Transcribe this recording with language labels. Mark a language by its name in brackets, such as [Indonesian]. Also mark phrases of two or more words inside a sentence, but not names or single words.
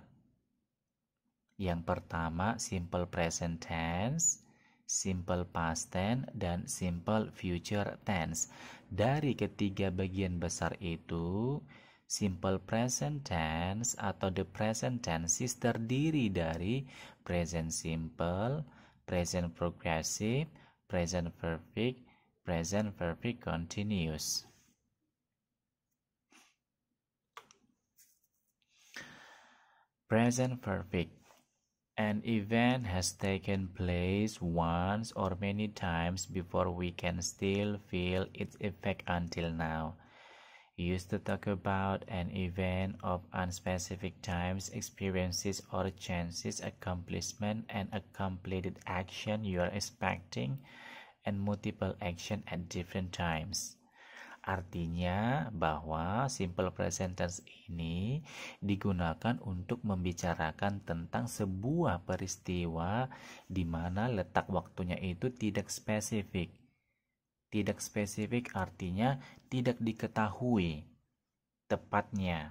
[Indonesian] Yang pertama [English] simple present tense, simple past tense, [Indonesian] dan [English] simple future tense. [Indonesian] Dari ketiga bagian besar itu, [English] simple present tense [Indonesian] atau [English] the present tenses [Indonesian] terdiri dari [English] present simple, present progressive, present perfect continuous. Present perfect. An event has taken place once or many times before we can still feel its effect until now. Used to talk about an event of unspecific times, experiences, or chances, accomplishment, and a completed action you are expecting, and multiple action at different times. [Indonesian] Artinya bahwa [English] simple present tense [Indonesian] ini digunakan untuk membicarakan tentang sebuah peristiwa di mana letak waktunya itu tidak spesifik. Tidak spesifik artinya tidak diketahui tepatnya.